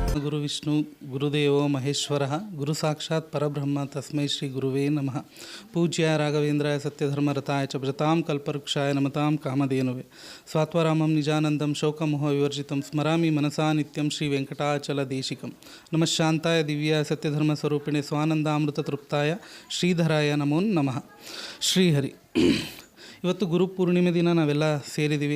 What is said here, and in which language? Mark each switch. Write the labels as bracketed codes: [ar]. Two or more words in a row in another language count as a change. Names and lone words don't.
[sa] ಗುರುವಿಷ್ಣು ಗುರುದೇವೋ ಮಹೇಶ್ವರ ಗುರು ಸಾಕ್ಷಾತ್ ಪರಬ್ರಹ್ಮ ತಸ್ಮೈ ಶ್ರೀ ಗುರುವೇ ನಮಃ. ಪೂಜ್ಯ ರಾಘವೇಂದ್ರಾಯ ಸತ್ಯಧರ್ಮರತಾಯ ಚ ಭಜತಾಂ ಕಲ್ಪವೃಕ್ಷಾಯ ನಮತಾಂ ಕಾಮಧೇನುವೆ. ಸ್ವಾತ್ವರಾಮಂ ನಿಜಾನಂದಂ ಶೋಕಮೋಹ ವಿವರ್ಜಿತಂ ಸ್ಮರಾಮಿ ಮನಸಾ ನಿತ್ಯಂ ಶ್ರೀ ವೆಂಕಟಾಚಲ ದೇಶಿಕಂ. ನಮಃ ಶಾಂತಾಯ ದಿವ್ಯಾಯ ಸತ್ಯಧರ್ಮ ಸ್ವರೂಪಿಣೆ ಸ್ವಾನಂದಾಮೃತ ತೃಪ್ತಾಯ ಶ್ರೀಧರಾಯ ನಮೋ ನಮಃ. ಶ್ರೀಹರಿ. [kn] ಇವತ್ತು ಗುರು ಪೂರ್ಣಿಮೆ ದಿನ ನಾವೆಲ್ಲ ಸೇರಿದ್ದೀವಿ.